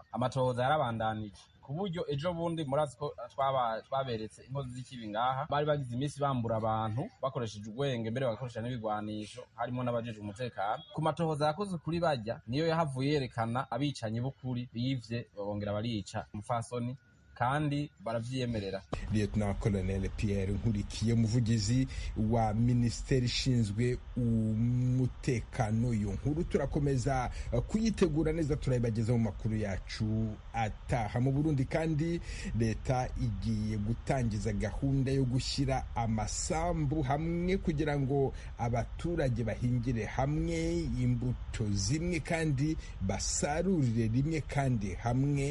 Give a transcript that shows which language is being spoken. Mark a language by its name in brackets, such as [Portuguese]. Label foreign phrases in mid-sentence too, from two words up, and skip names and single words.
[Rundi] Amatohoza yarabandanije ku buryo ejo bundi murazi ko twaberetse inkozi z'ikibi ngaha bari bagize iminsi bambura abantu bakoresheje ubwenge mbere bagakoresha n'ibigwanisho harimo n'abajejwe umutekano. Ku matohoza yakoze kuri bajya niyo yahavuye yerekana abicanyi b'ukuri bivye bongera barica umufasoni kandi baravyiyemerera. [Kinyarwanda] Lieutenant Colonel Pierre Nkurikiye umuvugizi wa Minisiteri ishinzwe umutekano. Iyo nkuru turakomeza kuyitegura neza turayibageza mu makuru yacu ataha. Mu Burundi kandi leta igiye gutangiza gahunda yo gushyira amasambu hamwe kugira ngo abaturage bahingire hamwe imbuto zimwe kandi basarurire rimwe kandi hamwe.